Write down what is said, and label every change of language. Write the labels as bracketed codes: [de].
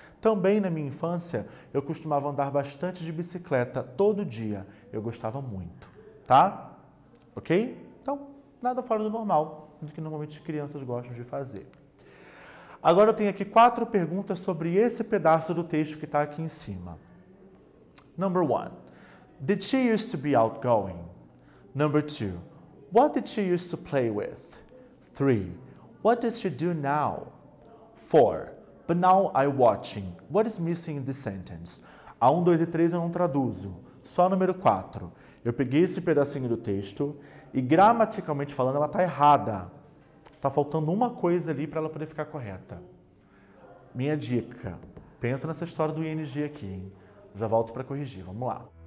[pt] Também na minha infância, eu costumava andar bastante de bicicleta todo dia. Eu gostava muito, tá? Ok? Então, nada fora do normal, do que normalmente as crianças gostam de fazer. Agora eu tenho aqui 4 perguntas sobre esse pedaço do texto que está aqui em cima. [en] Number 1. Did she used to be outgoing? Number 2. What did she used to play with? 3. What does she do now? 4. But now I'm watching. What is missing in this sentence? [pt] A 1, 2 e 3 eu não traduzo. Só número 4. Eu peguei esse pedacinho do texto e gramaticalmente falando ela está errada. Está faltando uma coisa ali para ela poder ficar correta. Minha dica, pensa nessa história do ING aqui, hein? Já volto para corrigir, vamos lá.